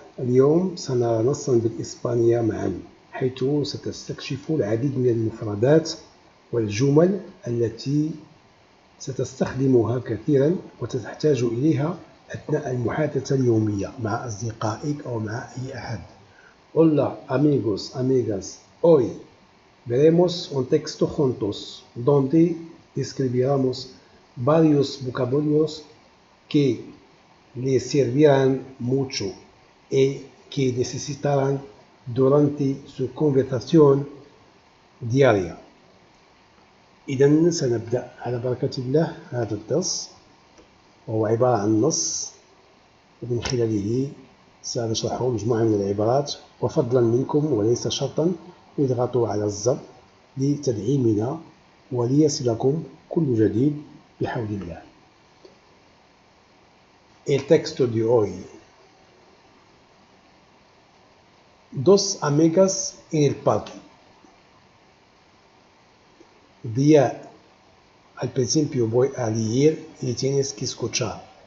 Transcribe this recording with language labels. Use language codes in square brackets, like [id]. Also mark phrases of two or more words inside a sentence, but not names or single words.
[ar] اليوم سنرى نصا بالإسبانية معا، حيث ستستكشف العديد من المفردات والجمل التي ستستخدمها كثيرا وتحتاج إليها أثناء المحادثة اليومية مع أصدقائك أو مع أي أحد. [es] Hola amigos, amigas. Hoy veremos un texto juntos donde describiremos varios vocabularios que les servirán mucho y que necesitarán durante su conversación diaria. [ar] إذن سنبدأ على بركة الله هذا الدرس، وهو عبارة عن نص ومن خلاله سنشرح مجموعة من العبارات، وفضلا منكم وليس شرطا اضغطوا على الزر لتدعيمنا وليصلكم كل جديد بحول الله. [es] El texto de hoy. Dos amigas en el parque. Día, al principio voy a leer y tienes que escuchar.